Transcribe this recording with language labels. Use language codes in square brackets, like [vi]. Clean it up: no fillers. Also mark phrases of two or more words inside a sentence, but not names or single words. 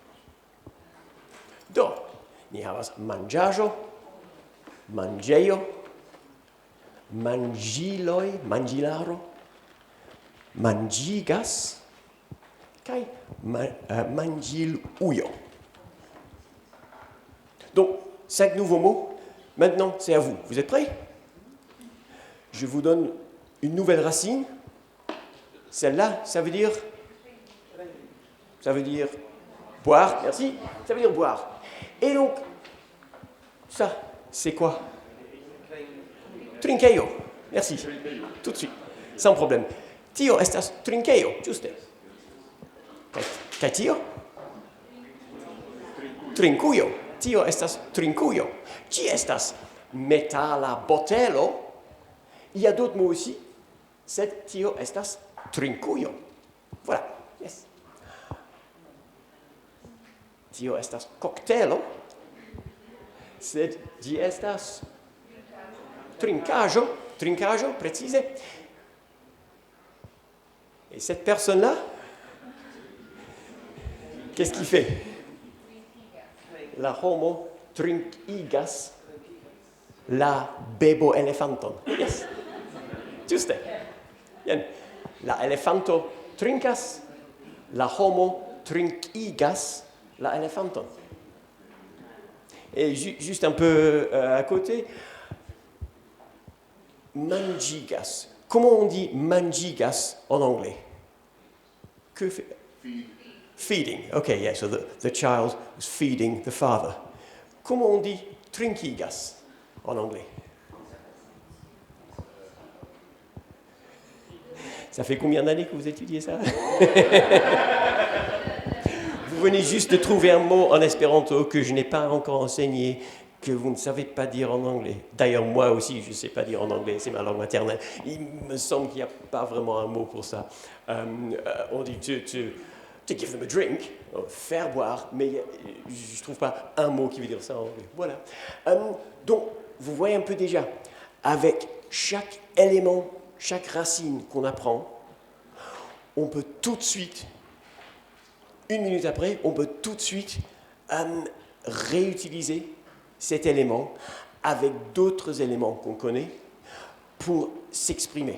[eo] Do, ni havas manĝaĵo, manĝejo, manĝiloj, manĝilaro, manĝigas kaj manĝilujo. [fr] Donc, 5 nouveaux mots. Maintenant, c'est à vous. Vous êtes prêts? Je vous donne une nouvelle racine. Celle-là, ça veut dire boire. Merci. Ça veut dire boire. Et donc, ça, c'est quoi? Trinkejo. Merci. Tout de suite. Sans problème. [eo] Tio estas trinkejo. Juste. Kaj tio? Trinkujo. Tio estas trinkujo. Ĝi estas metala botelo. [fr] Il y a d'autres mots aussi. [eo] Sed tio estas trinkujo. Voilà. Yes. Tio estas koktelo. Sed ĝi estas trinkaĵo. Trinkaĵo, [fr] précise. Et cette personne-là, qu'est-ce qu'il fait? [eo] La homo trinkigas la bebo elefanton. Yes. [fr] Juste. Bien. [eo] La elefanto trinkas, la homo trinkigas la elefanton. [fr] Et juste un peu à côté, mangigas. Comment on dit mangigas en anglais? Que fait? [en] Feeding. Okay, yeah, so the child was feeding the father. [fr] Comment on dit trinkigas en anglais? Ça fait combien d'années que vous étudiez ça? Vous venez juste de trouver un mot en espéranto que je n'ai pas encore enseigné, que vous ne savez pas dire en anglais. D'ailleurs, moi aussi, je ne sais pas dire en anglais, c'est ma langue maternelle. Il me semble qu'il n'y a pas vraiment un mot pour ça. On dit [en] to give them a drink, [fr] faire boire, mais je ne trouve pas un mot qui veut dire ça en anglais. Voilà. Donc, vous voyez un peu déjà, avec chaque élément, chaque racine qu'on apprend, on peut tout de suite, une minute après, on peut tout de suite réutiliser cet élément avec d'autres éléments qu'on connaît pour s'exprimer.